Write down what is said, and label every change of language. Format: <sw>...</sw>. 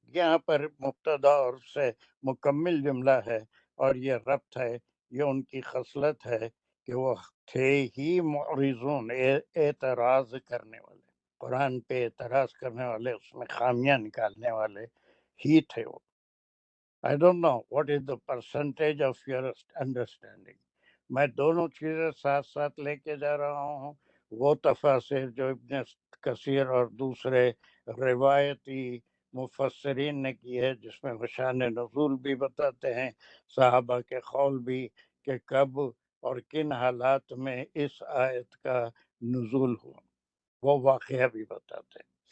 <ur>یہاں پر مبتدا اور سے مکمل جملہ ہے اور یہ ربط ہے. یہ ان کی خصلت ہے کہ وہ تھے ہی معرضون، اعتراض کرنے والے. قرآن پہ اعتراض کرنے والے، اس میں خامیاں نکالنے والے ہی تھے وہ.</ur> <en>I don't know what is the percentage of your understanding.</en> <ur>میں دونوں چیزیں ساتھ ساتھ لے کے جا رہا ہوں. وہ تفاسیر جو ابن کثیر اور دوسرے روایتی مفسرین نے کی ہے، جس میں وہ شان نزول بھی بتاتے ہیں، صحابہ کے قول بھی کہ کب اور کن حالات میں اس آیت کا نزول ہوا، وہ واقعہ بھی بتاتے ہیں.</ur>